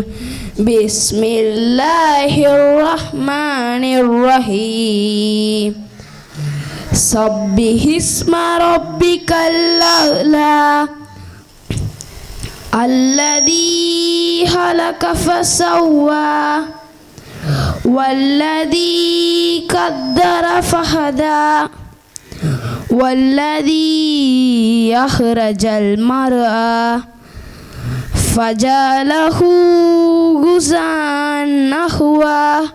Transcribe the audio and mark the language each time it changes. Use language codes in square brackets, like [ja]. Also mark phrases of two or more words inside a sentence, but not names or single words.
[ar] بسم الله الرحمن الرحيم. سبح اسم ربك الأعلى الذي خلق فسوى والذي قدر فهدى والذي أخرج المرعى فجعله غثاء نحوا